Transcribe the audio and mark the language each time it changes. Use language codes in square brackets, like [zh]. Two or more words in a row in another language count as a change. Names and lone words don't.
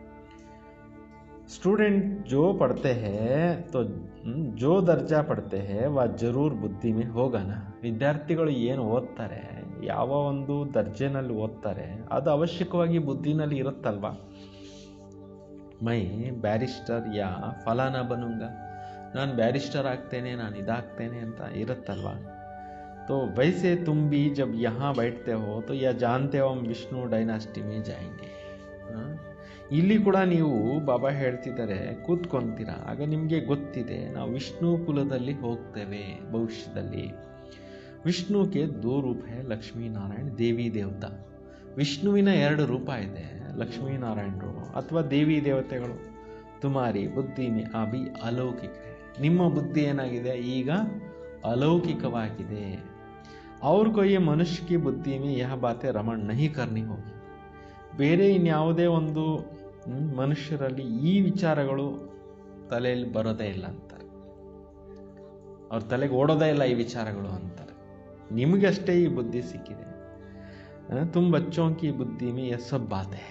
[hi] स्टूडेंट जो पढ़ते हैं तो जो दर्जा पढ़ते हैं वह ज़रूर बुद्धि में होगा. [kn] ವಿದ್ಯಾರ್ಥಿಗಳು ಏನು ಓದ್ತಾರೆ, ಯಾವ ಒಂದು ದರ್ಜೆನಲ್ಲಿ ಓದ್ತಾರೆ, ಅದು ಅವಶ್ಯಕವಾಗಿ ಬುದ್ಧಿನಲ್ಲಿ ಇರುತ್ತಲ್ವ. [hi] मैं बैरिस्टर या फलाना बनूँगा, [kn] ನಾನು ಬ್ಯಾರಿಸ್ಟರ್ ಆಗ್ತೇನೆ, ನಾನು ಇದಾಗ್ತೇನೆ ಅಂತ ಇರುತ್ತಲ್ವ. [hi] तो वैसे तुम भी जब यहाँ बैठते हो तो यह जानते हो हम विष्णु डायनेस्टी में जाएंगे. [kn] ಇಲ್ಲಿ ಕೂಡ ನೀವು ಬಾಬಾ ಹೇಳ್ತಿದ್ದಾರೆ, ಕೂತ್ಕೊಂತೀರಾ, ಆಗ ನಿಮಗೆ ಗೊತ್ತಿದೆ ನಾವು ವಿಷ್ಣು ಕುಲದಲ್ಲಿ ಹೋಗ್ತೇವೆ ಭವಿಷ್ಯದಲ್ಲಿ. [hi] विष्णु के 2 रूप हैं, लक्ष्मीनारायण देवी देवता. [kn] ವಿಷ್ಣುವಿನ 2 ರೂಪ ಇದೆ, ಲಕ್ಷ್ಮೀನಾರಾಯಣರು ಅಥವಾ ದೇವಿ ದೇವತೆಗಳು. [hi] तुम्हारी बुद्धि में अभी अलौकिक. [kn] ನಿಮ್ಮ ಬುದ್ಧಿ ಏನಾಗಿದೆ? ಈಗ अलौकिकवाಗಿದೆ. [hi] और कोई मनुष्य की बुद्धि में यह बातें रमण नहीं करनी होगी. [kn] ಬೇರೆ ಇನ್ಯಾವುದೇ ಒಂದು ಮನುಷ್ಯರಲ್ಲಿ ಈ ವಿಚಾರಗಳು ತಲೆಯಲ್ಲಿ ಬರೋದೇ ಇಲ್ಲ ಅಂತಾರೆ. ಅವ್ರ ತಲೆಗೆ ಓಡೋದೇ ಇಲ್ಲ ಈ ವಿಚಾರಗಳು ಅಂತಾರೆ. ನಿಮಗಷ್ಟೇ ಈ ಬುದ್ಧಿ ಸಿಕ್ಕಿದೆ. [hi] तुम बच्चों की बुद्धि में यह सब बात है.